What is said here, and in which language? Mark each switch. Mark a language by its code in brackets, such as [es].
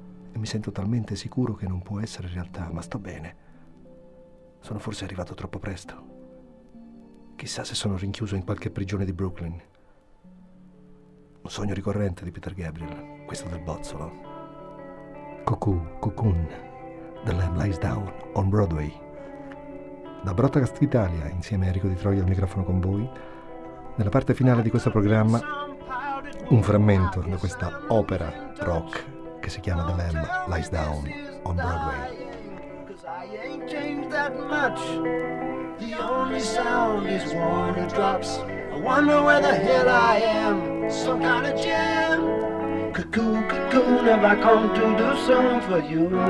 [it] E mi sento talmente sicuro che non può essere realtà, ma sto bene. Sono forse arrivato troppo presto. Chissà se sono rinchiuso in qualche prigione di Brooklyn. Un sogno ricorrente di Peter Gabriel, questo del Bozzolo. [en] Cuckoo, cuckoon, The Lamb Lies Down on Broadway. [it] Da Broadcast Italia, insieme a Enrico Di Troia al microfono con voi, nella parte finale di questo programma, un frammento da questa opera rock che si chiama The Lamb Lies Down on Broadway. [en] The only sound is water drops. I wonder where the hell I am. Some kind of jam. Cuckoo, cuckoo, have I come to do something for you?